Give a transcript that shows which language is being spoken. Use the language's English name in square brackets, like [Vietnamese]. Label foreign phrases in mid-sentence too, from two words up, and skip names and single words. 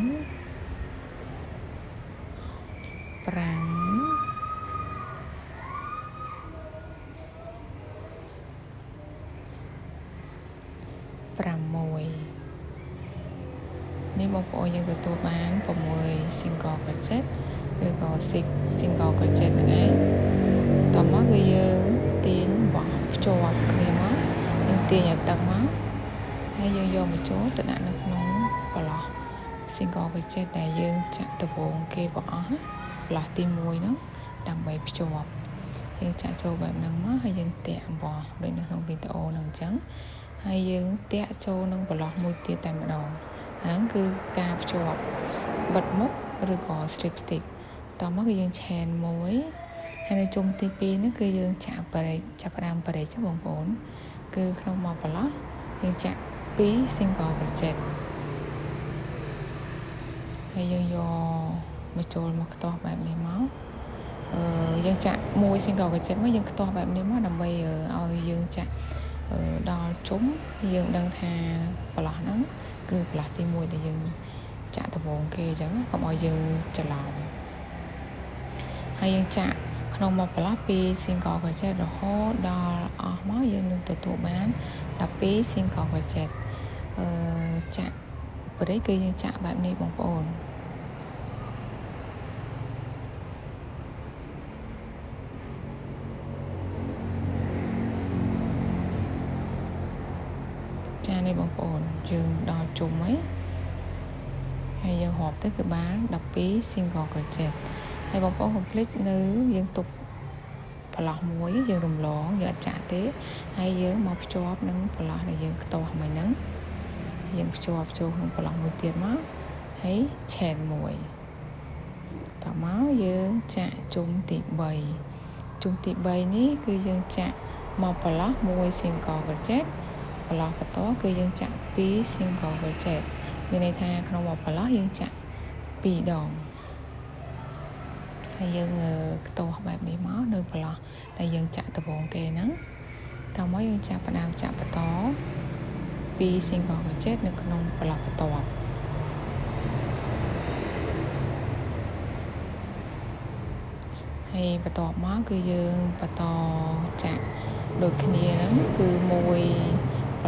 [Khmer] នេះបងប្អូនយើងទទួលបាន6 [English] single crochet [Khmer] ឬក៏6 [English] single crochet [Khmer] ហ្នឹងឯងតមកគឺយើងទាញបោះភ្ជាប់គ្នាមកយើងទាញឲ្យទឹក មកហើយយើងយកមកចូលទៅដាក់នៅក្នុងប្រឡោះ [English] single crochet [Khmer] ដែលយើងចាក់ដបូងគេបងអស់ ប្រឡោះទី1ហ្នឹងដើម្បីភ្ជាប់យើងចាក់ចូលបែបហ្នឹងមកហើយយើងតាក់អំបោះដូចនៅក្នុងវីដេអូហ្នឹងអញ្ចឹងហើយយើងតាក់ចូលនឹងប្រឡោះមួយទៀតតែម្ដងហ្នឹងគឺការភ្ជាប់បិទមុខឬក៏ [English] slip stitch [Khmer] តមកគឺយើងឆែនមួយហើយនៅជុំទី2ហ្នឹងគឺយើងចាក់ចាប់ផ្ដើមបរិចបងប្អូនគឺក្នុងមួយប្រឡោះយើងចាក់2 [English] single crochet [Khmer] ហើយយើងយកមកចូលមកខ្ទាស់បែបនេះមកយើងចាក់1 [English] single crochet [Khmer] មកយើងខ្ទាស់បែបនេះមក ដើម្បីឲ្យយើងចាក់ដល់ជុំយើងដឹងថាប្រឡោះហ្នឹងគឺប្រឡោះទី1ដែលយើងចាក់ដបងគេអញ្ចឹងកុំឲ្យយើងច្រឡំហើយយើងចាក់ក្នុងមួយប្រឡោះ2 [English] single crochet [Khmer] រហូតដល់អស់មកយើងនឹងទទួលបាន12 [English] single crochet [Khmer] ចាក់បរិយគឺយើងចាក់បែបនេះបងប្អូន ចានេះបងប្អូនយើងដល់ជុំហើយយើងរាប់ទៅគឺបាន12 [English] single crochet [Khmer] ហើយបងប្អូនកុំភ្លេចនៅយើងទុក ប្រឡោះមួយយើងរំលងយើងអត់ចាក់ទេហើយយើងមកភ្ជាប់នឹងប្រឡោះដែលយើងខ្ទាស់មិញហ្នឹងយើងភ្ជាប់ចូលក្នុងប្រឡោះមួយទៀតមកហើយឆែនមួយតមកយើងចាក់ជុំទី3ជុំទី3នេះគឺយើងចាក់មកប្រឡោះ1 [English] single crochet [Khmer] ប្រឡោះបន្តគឺយើងចាក់2 [English] single crochet [Khmer] មានន័យថាក្នុងមួយប្រឡោះយើងចាក់2ដង ហើយយើងខ្ទាស់បែបនេះមកនៅប្រឡោះដែលយើងចាក់ដបងគេហ្នឹងតមកយើងចាប់ផ្ដើមចាក់បន្ត2 [English] single crochet [Khmer] នៅក្នុងប្រឡោះបន្ទាប់ ហើយបន្ទាប់មកគឺយើងបន្តចាក់ដូចគ្នាហ្នឹងគឺ1ប្រ